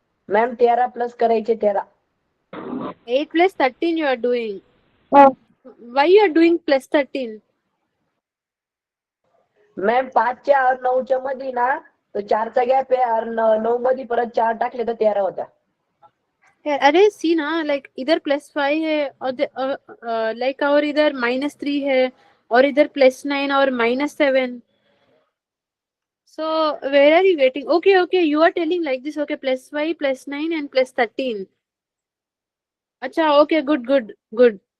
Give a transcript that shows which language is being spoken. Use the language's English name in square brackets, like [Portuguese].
[Marathi] Ma'am 13 plus करायचे 13. [English] 8 plus 13 you are doing. Why you are doing plus 13? [Marathi] Ma'am 5च्या और 9च्या मध्ये ना तो 4चा गॅप आहे और 9 मध्ये परत 4 टाकले तर 13 होता. [Hindi] अरे सी ना like इधर +5 है और like और इधर -3 है और इधर +9 और -7. [English] So where are you getting? Okay, you are telling like this. Okay, +5, +9 and +13. अच्छा, okay, good.